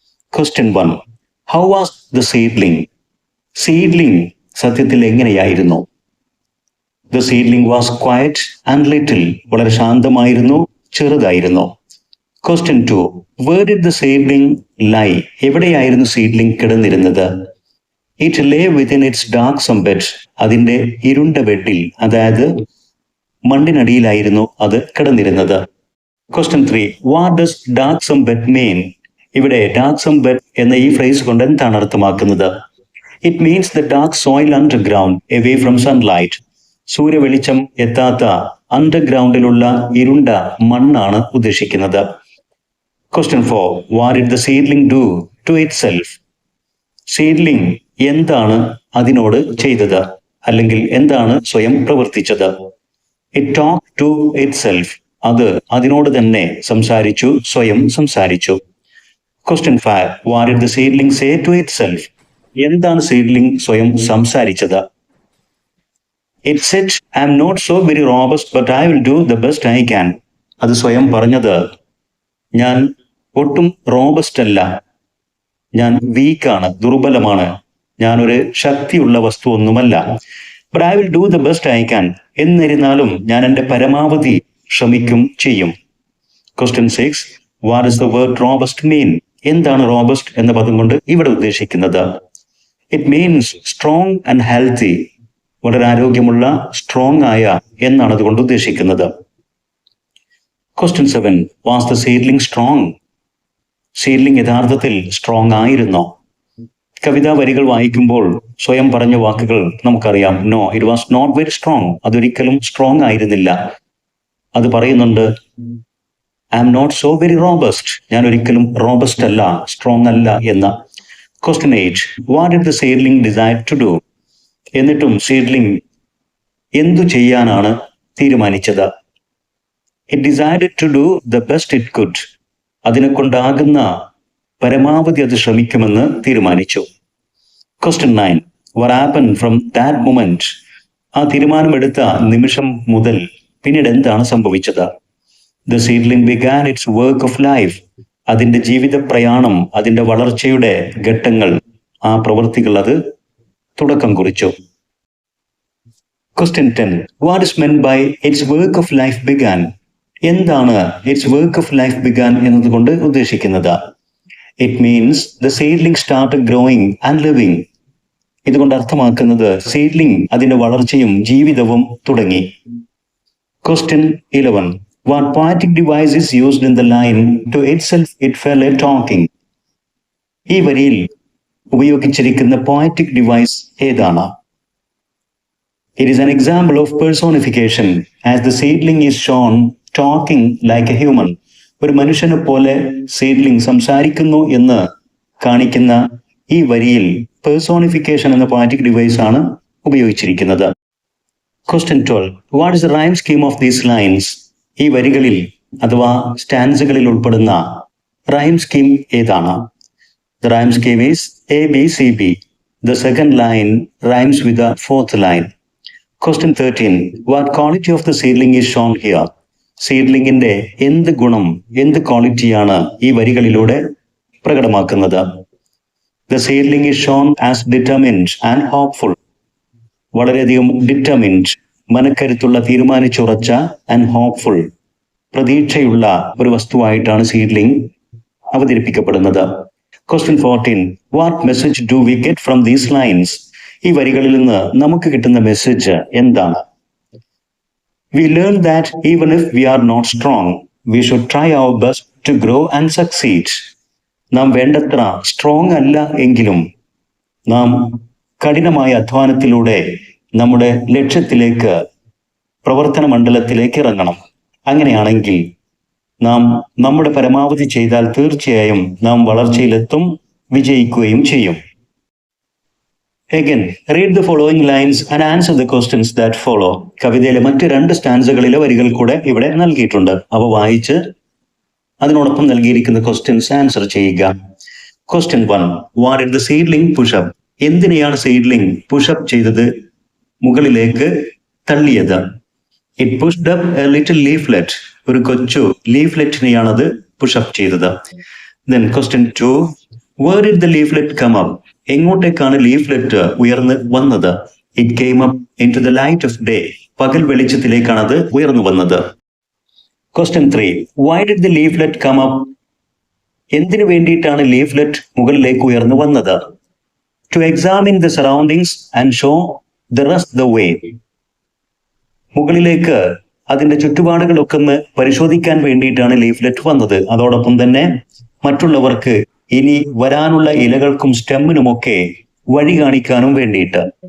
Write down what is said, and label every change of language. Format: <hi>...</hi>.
<en>Question 1. How was the seedling?</en> <ml>Seedling സത്യത്തിൽ എങ്ങനെയായിരുന്നു?</ml> <en>The seedling was quiet and little.</en> <ml>വളരെ ശാന്തമായിരുന്നു, ചെറുതായിരുന്നു.</ml> <en>Question 2. Where did the seedling lie?</en> <ml>എവിടെയായിരുന്നു seedling കിടന്നിരുന്നത്?</ml> <en>It lay within its darksome bed.</en> <ml>അതിന്റെ ഇരുണ്ട ബെഡിൽ, അതായത് മണ്ണിനടിയിലായിരുന്നു അത് കിടന്നിരുന്നത്.</ml> <en>Question 3. What does darksome bed mean?</en> <ml>ഇവിടെ darksome bed എന്ന ഈ ഫ്രേസ് കൊണ്ട് എന്താണ് അർത്ഥമാക്കുന്നത്?</ml> <en>It means the dark soil underground, away from sunlight.</en> <ml>സൂര്യവെളിച്ചം എത്താത്ത അണ്ടർഗ്രൗണ്ടിലുള്ള ഇരുണ്ട മണ്ണാണ് ഉദ്ദേശിക്കുന്നത്.</ml> <en>Question 4. What did the seedling do to itself?</en> <ml>Seedling എന്താണ് അതിനോട് ചെയ്തത്, അല്ലെങ്കിൽ എന്താണ് സ്വയം പ്രവർത്തിച്ചത്?</ml> <en>It talk to itself.</en> <ml>അത് അതിനോട് തന്നെ സംസാരിച്ചു, സ്വയം സംസാരിച്ചു.</ml> <en>Question 5. What did the seedling say to itself?</en> <ml>എന്താണ് സീഡ്ലിംഗ് സ്വയം സംസാരിച്ചത്?</ml> <en>It said, I am not so very robust, but I will do the best I can.</en> <ml>അത് സ്വയം പറഞ്ഞത്, ഞാൻ ഒട്ടും റോബസ്റ്റ് അല്ല, ഞാൻ വീക്കാണ്, ദുർബലമാണ്, ഞാനൊരു ശക്തിയുള്ള വസ്തു ഒന്നുമല്ല.</ml> <en>But I will do the best I can.</en> <ml>എന്നിരുന്നാലും ഞാൻ എൻ്റെ പരമാവധി ശ്രമിക്കും, ചെയ്യും.</ml> <en>Question 6. What does the word robust mean?</en> <ml>എന്താണ് റോബസ്റ്റ് എന്ന പദം കൊണ്ട് ഇവിടെ ഉദ്ദേശിക്കുന്നത്?</ml> <en>It means strong and healthy.</en> <ml>വളരെ ആരോഗ്യമുള്ള, സ്ട്രോങ് ആയ എന്നാണ് അതുകൊണ്ട് ഉദ്ദേശിക്കുന്നത്.</ml> <en>Question 7. Was the seedling strong?</en> <ml>Seedling യഥാർത്ഥത്തിൽ സ്ട്രോങ് ആയിരുന്നോ? കവിതാ വരികൾ വായിക്കുമ്പോൾ സ്വയം പറഞ്ഞ വാക്കുകൾ നമുക്കറിയാം.</ml> <en>No, it was not very strong.</en> <ml>അതൊരിക്കലും സ്ട്രോങ് ആയിരുന്നില്ല. അത് പറയുന്നുണ്ട്,</ml> <en>I am not so very robust.</en> <ml>ഞാൻ ഒരിക്കലും റോബസ്റ്റ് അല്ല, സ്ട്രോങ് അല്ല എന്ന്.</ml> <en>Question 8. What did the seedling decide to do?</en> <ml>എന്നിട്ടും സീഡ്ലിംഗ് എന്തു ചെയ്യാനാണ് തീരുമാനിച്ചത്?</ml> <en>It decided to do the best it could.</en> <ml>അതിനെ കൊണ്ടാകുന്ന പരമാവധി അത് ശ്രമിക്കുമെന്ന് തീരുമാനിച്ചു.</ml> <en>Question 9. What happened from that moment?</en> <ml>ആ തീരുമാനമെടുത്ത നിമിഷം മുതൽ പിന്നീട് എന്താണ് സംഭവിച്ചത്?</ml> <en>The seedling began its work of life.</en> <ml>അതിന്റെ ജീവിത പ്രയാണം, അതിന്റെ വളർച്ചയുടെ ഘട്ടങ്ങൾ, ആ പ്രവൃത്തികൾ അത് തുടക്കം കുറിച്ചു.</ml> <en>Question 10. What is meant by its work of life began?</en> <ml>എന്താണ്</ml> <en>its work of life began</en> <ml>എന്നതുകൊണ്ട് ഉദ്ദേശിക്കുന്നത്?</ml> <en>It means the seedling started growing and living.</en> <ml>ഇതുകൊണ്ട് അർത്ഥമാക്കുന്നത് സീഡ്ലിംഗ് അതിന്റെ വളർച്ചയും ജീവിതവും തുടങ്ങി.</ml> <en>Question 11. What poetic device is used in the line to itself it fell a talking?</en> <ml>ഈ വരിയിൽ ഉപയോഗിച്ചിരിക്കുന്ന പോയറ്റിക് ഡിവൈസ് ഏതാണ്?</ml> <en>It is an example of personification, as the seedling is shown talking like a human.</en> <ml>ഒരു മനുഷ്യനെ പോലെ seedling സംസാരിക്കുന്നു എന്ന് കാണിക്കുന്ന ഈ വരിയിൽ പേഴ്സോണിഫിക്കേഷൻ എന്ന പോയറ്റിക് ഡിവൈസ് ആണ് ഉപയോഗിച്ചിരിക്കുന്നത്.</ml> <en>Question 12. What is the rhyme scheme of these lines? ഈ വരികളിൽ അഥവാ സ്റ്റാൻസുകളിൽ ഉൾപ്പെടുന്ന റൈം സ്കീം ഏതാണ്? The rhyme scheme is ABCB. The second line rhymes with the fourth line. Question 13. What quality of the seedling is shown here?</en> <ml>സീഡ്ലിംഗിന്റെ എന്ത് ഗുണം, എന്ത് ക്വാളിറ്റിയാണ് ഈ വരികളിലൂടെ പ്രകടമാക്കുന്നത്?</ml> <en>The seedling is shown as determined and hopeful.</en> <ml>വളരെയധികം determined, മനക്കരുത്തുള്ള, തീരുമാനിച്ചുറച്ച, and hopeful, പ്രതീക്ഷയുള്ള ഒരു വസ്തുവായിട്ടാണ് seedling അവതരിപ്പിക്കപ്പെടുന്നത്.</ml> <en>Question 14. What message do we get from these lines?</en> <ml>ഈ വരികളിൽ നിന്ന് നമുക്ക് കിട്ടുന്ന മെസ്സേജ് എന്താണ്?</ml> <en>We learn that even if we are not strong, we should try our best to grow and succeed.</en> <ml>നാം വേണ്ടത്ര strong അല്ല എങ്കിലും നാം കഠിനമായ അധ്വാനത്തിലൂടെ നമ്മുടെ ലക്ഷ്യത്തിലേക്ക്, പ്രവർത്തന മണ്ഡലത്തിലേക്ക് ഇറങ്ങണം. അങ്ങനെയാണെങ്കിൽ നാം നമ്മുടെ പരമാവധി ചെയ്താൽ തീർച്ചയായും നാം വളർച്ചയിലെത്തും, വിജയിക്കുകയും ചെയ്യും.</ml> <en>Again, read the following lines and answer the questions that follow.</en> <ml>കവിതയിലെ മറ്റ് 2 സ്റ്റാൻസകളിലെ വരികൾ കൂടെ ഇവിടെ നൽകിയിട്ടുണ്ട്. അവ വായിച്ച് അതിനോടൊപ്പം നൽകിയിരിക്കുന്ന ക്വസ്റ്റ്യൻസ് ആൻസർ ചെയ്യുക.</ml> <en>Question 1. What did the seedling push up?</en> <ml>എന്തിനെയാണ് സീഡ്ലിംഗ് പുഷപ്പ് ചെയ്തത്, മുകളിലേക്ക് തള്ളിയത്?</ml> <en>It pushed up a little leaflet.</en> <ml>ഒരു കൊച്ചു ലീഫ്ലെറ്റിനെയാണത് പുഷപ്പ് ചെയ്തത്.</ml> <en>Then question 2. Where did the leaflet come up?</en> <ml>എങ്ങോട്ടേക്കാണ് leaflet ഉയർന്നു വന്നത്?</ml> <en>It came up into the light of day.</en> <ml>പകൽ വെളിച്ചത്തിലേക്കാണ് അത് ഉയർന്നു വന്നത്.</ml> <en>Question 3. Why did the leaflet come up?</en> <ml>എന്തിനു വേണ്ടിയിട്ടാണ് ലീഫ്ലെറ്റ് മുകളിലേക്ക് ഉയർന്നു വന്നത്?</ml> <en>To examine the surroundings and show the rest the way.</en> <ml>മുകളിലേക്ക് അതിന്റെ ചുറ്റുപാടുകളൊക്കെ ഒന്ന് പരിശോധിക്കാൻ വേണ്ടിയിട്ടാണ് ലീഫ്ലെറ്റ് വന്നത്. അതോടൊപ്പം തന്നെ മറ്റുള്ളവർക്ക് ഇനി വരാനുള്ള ഇലകൾക്കും സ്റ്റെമ്മിനുമൊക്കെ വഴി കാണിക്കാനും വേണ്ടിയിട്ട്.</ml>